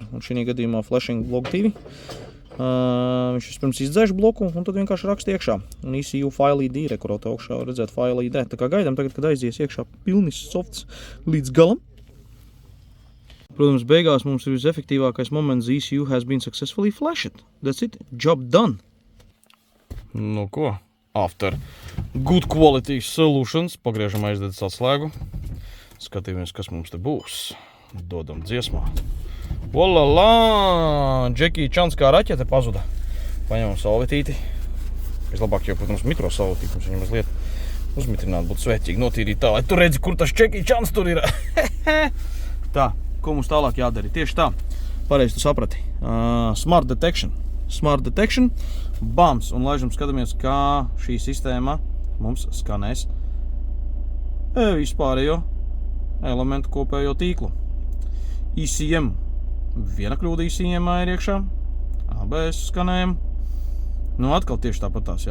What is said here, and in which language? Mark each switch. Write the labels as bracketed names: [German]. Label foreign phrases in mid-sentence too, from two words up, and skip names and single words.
[Latvian] Un šī gadījumā [English] flashing log [Latvian] 2. Viņš vispirms izdzēš bloku un tad vienkārši raksta iekšā. Un ECU [English] file ID, [Latvian] rekurot augšā var redzēt [English] file ID. [Latvian] Tā kā gaidām tagad, kad aizies iekšā pilnis softs līdz galam. Protams, beigās mums ir visefektīvākais moments, [English] ECU has been successfully flashed. That's it, job done. [Latvian] Nu ko, [English] after good quality solutions, [Latvian] pagriežam aizdedzes atslēgu. Skatīsimies, kas mums te būs. Dodam dziesmā. Olala! Džekija Čans kā raķete pazuda. Paņemam salvetīti. Vislabāk jau, protams, mikrosalvetīti. Mums viņam mazliet uzmitrināt, būtu svētīgi notīrīt tā, lai tu redzi, kur tas Džekija Čans tur ir. Tā, ko mums tālāk jādara? Tieši tā. Pareizi tu saprati. [English] Smart detection. Smart detection. [Latvian] Bams. Un laižam skatāmies, kā šī sistēma mums skanēs vispārējo elementu kopējo tīklu. ECM. Viena kļūda ECM ir iekšā. ABS skanējam. Atkal tieši tāpatās, jā.